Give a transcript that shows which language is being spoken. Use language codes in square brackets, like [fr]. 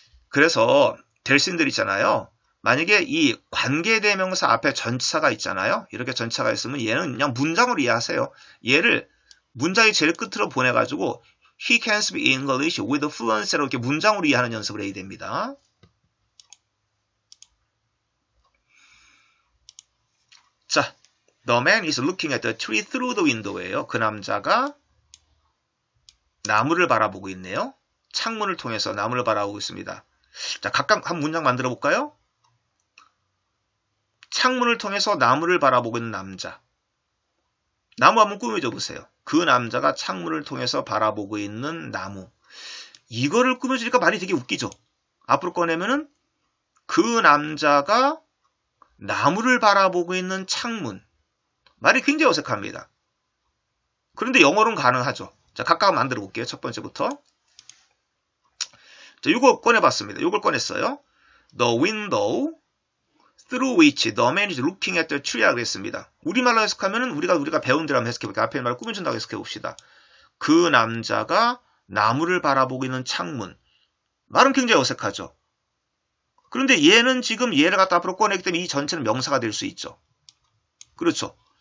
[ko] 그래서 델신들 있잖아요. 만약에 이 관계대명사 앞에 전치사가 있잖아요. 이렇게 전치사가 있으면 얘는 그냥 문장으로 이해하세요. 얘를 문장의 제일 끝으로 보내가지고 He can speak English with fluency 로 이렇게 문장으로 이해하는 연습을 해야 됩니다. [en] 자, The man is looking at the tree through the window예요. [ko] 그 남자가 나무를 바라보고 있네요. 창문을 통해서 나무를 바라보고 있습니다. 자, 각각 한 문장 만들어 볼까요? 창문을 통해서 나무를 바라보고 있는 남자. 나무 한번 꾸며줘 보세요. 그 남자가 창문을 통해서 바라보고 있는 나무. 이거를 꾸며주니까 말이 되게 웃기죠. 앞으로 꺼내면은 그 남자가 나무를 바라보고 있는 창문. 말이 굉장히 어색합니다. 그런데 영어로는 가능하죠. 자, 각각 만들어 볼게요. 첫 번째부터. 자, 이거 꺼내봤습니다. 이걸 꺼냈어요. [en] The window through which the man is looking at the tree 라고 그랬습니다. [ko] 우리말로 해석하면은 우리가 배운 대로 한번 해석해볼게요. 앞에 말을 꾸며준다고 해석해봅시다. 그 남자가 나무를 바라보고 있는 창문. 말은 굉장히 어색하죠. 그런데 얘는 지금 얘를 갖다 앞으로 꺼내기 때문에 이 전체는 명사가 될 수 있죠. 그렇죠.